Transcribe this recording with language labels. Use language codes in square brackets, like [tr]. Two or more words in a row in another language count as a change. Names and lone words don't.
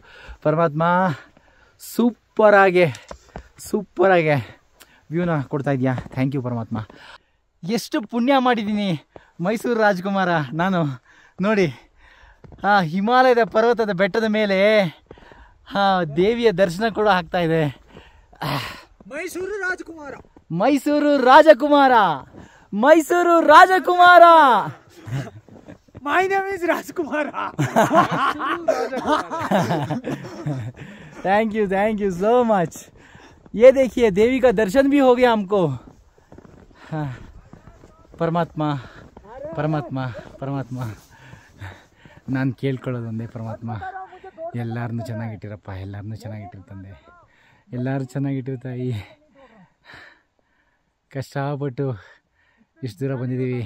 [kn] ಪರಮಾತ್ಮ ಸೂಪರಾಗೆ ವ್ಯೂನ ಕೊಡ್ತಾ ಇದೆಯಾ. [en] thank you [kn] ಪರಮಾತ್ಮ. ಎಷ್ಟು ಪುಣ್ಯ ಮಾಡಿದ್ದೀನಿ ಮೈಸೂರು ರಾಜ್ಕುಮಾರ ನಾನು. ನೋಡಿ ಹಿಮಾಲಯದ ಪರ್ವತದ ಬೆಟ್ಟದ ಮೇಲೆ ದೇವಿಯ ದರ್ಶನ ಕೂಡ ಆಗ್ತಾ ಇದೆ. ಮೈಸೂರು ರಾಜಕುಮಾರ. [en] My name is Rajkumara. thank you so much. [hi] ये देखिए देवी का दर्शन भी हो गया हमको. हाँ, [kn] ಪರಮಾತ್ಮ ನಾನು ಕೇಳ್ಕೊಳ್ಳೋದೊಂದೇ, ಪರಮಾತ್ಮ ಎಲ್ಲರನ್ನೂ ಚೆನ್ನಾಗಿಟ್ಟಿರಪ್ಪ, ಎಲ್ಲರನ್ನೂ ಚೆನ್ನಾಗಿಟ್ಟಿರು ತಂದೆ, ಎಲ್ಲರೂ ಚೆನ್ನಾಗಿಟ್ಟಿರು ತಾಯಿ. ಕಷ್ಟಪಟ್ಟು ಇಷ್ಟು ದೂರ ಬಂದಿದ್ದೀವಿ.